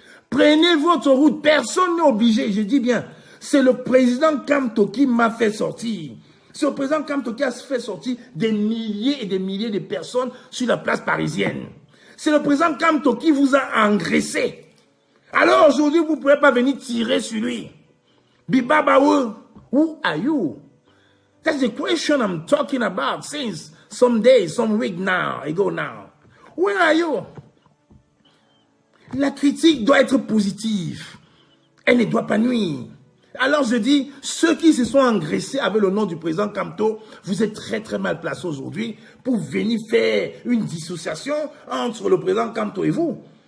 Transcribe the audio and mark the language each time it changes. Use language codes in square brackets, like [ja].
[fr] Prenez votre route. Personne n'est obligé. Je dis bien, c'est le président Kamto qui m'a fait sortir. C'est le président Kamto qui a fait sortir des milliers et des milliers de personnes sur la place parisienne. C'est le président Kamto qui vous a engraissé. Alors aujourd'hui, vous ne pouvez pas venir tirer sur lui. [en] Bibabaou, who are you? That's the question I'm talking about since some days, some week ago now. Where are you? [fr] La critique doit être positive. Elle ne doit pas nuire. Alors je dis, ceux qui se sont engraissés avec le nom du président Kamto, vous êtes très très mal placés aujourd'hui pour venir faire une dissociation entre le président Kamto et vous.